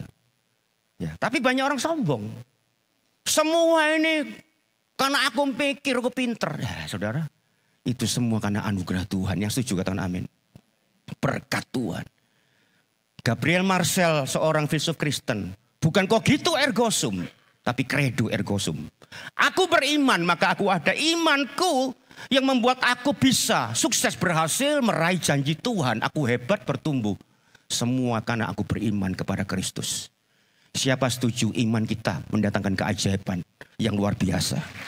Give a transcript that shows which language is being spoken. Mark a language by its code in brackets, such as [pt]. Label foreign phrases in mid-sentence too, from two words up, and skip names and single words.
[id] Ya, tapi banyak orang sombong. Semua ini karena aku pikir, aku pinter. Ya, saudara, itu semua karena anugerah Tuhan. Yang setuju katakan amin. Berkat Tuhan. Gabriel Marcel, seorang filsuf Kristen. [la] Bukan cogito ergo sum, tapi credo ergo sum. [id] Aku beriman maka aku ada. Imanku yang membuat aku bisa sukses berhasil meraih janji Tuhan. Aku hebat bertumbuh. Semua karena aku beriman kepada Kristus. Siapa setuju iman kita mendatangkan keajaiban yang luar biasa?